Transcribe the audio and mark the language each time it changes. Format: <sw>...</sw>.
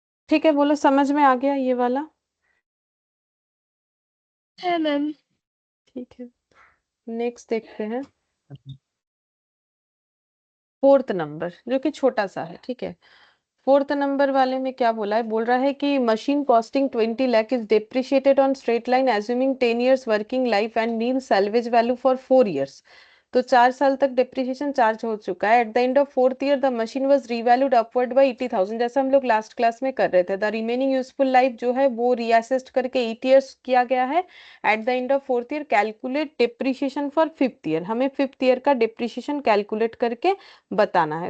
<hi>ठीक है, बोलो समझ में आ गया ये वाला? है मैम। ठीक है, नेक्स्ट देखते हैं। 4th नंबर जो कि छोटा सा है। ठीक है, 4th नंबर वाले में क्या बोला है? बोल रहा है कि</hi> <en>Machine costing 20 lakh is depreciated on straight line assuming 10 years working life and mean salvage value for 4 years.</en> <hi>तो 4 साल तक डेप्रिसिएशन चार्ज हो चुका है।</hi> <en>at the end of 4th year the machine was revalued upward by 80,000,</en> <hi>जैसा हम लोग last class में कर रहे थे। द रिमेनिंग यूजफुल लाइफ जो है वो रीअसेस्ड करके 8 ईयर्स किया गया है।</hi> <en>at the end of 4th year calculate depreciation for 5th year,</en> <hi>हमें 5th ईयर का डेप्रिसिएशन कैलकुलेट करके बताना है।</hi>